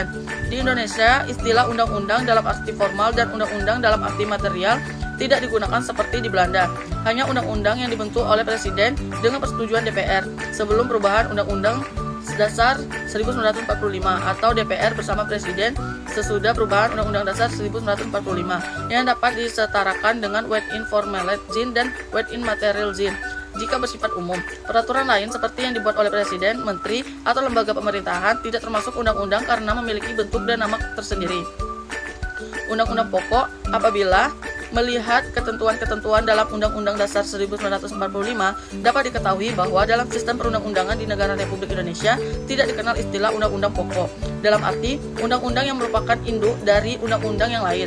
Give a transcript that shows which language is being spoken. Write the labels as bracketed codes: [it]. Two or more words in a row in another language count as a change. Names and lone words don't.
[id] Di Indonesia, istilah undang-undang dalam arti formal dan undang-undang dalam arti material tidak digunakan seperti di Belanda. Hanya undang-undang yang dibentuk oleh Presiden dengan persetujuan DPR sebelum perubahan Undang-Undang Dasar 1945 atau DPR bersama Presiden sesudah perubahan Undang-Undang Dasar 1945 yang dapat disetarakan dengan [nl] Wet in formele zin [id] dan [nl] Wet in material zin [id] jika bersifat umum. Peraturan lain seperti yang dibuat oleh Presiden, Menteri, atau lembaga pemerintahan tidak termasuk undang-undang karena memiliki bentuk dan nama tersendiri. Undang-undang pokok apabila melihat ketentuan-ketentuan dalam Undang-Undang Dasar 1945, dapat diketahui bahwa dalam sistem perundang-undangan di negara Republik Indonesia tidak dikenal istilah undang-undang pokok, dalam arti undang-undang yang merupakan induk dari undang-undang yang lain.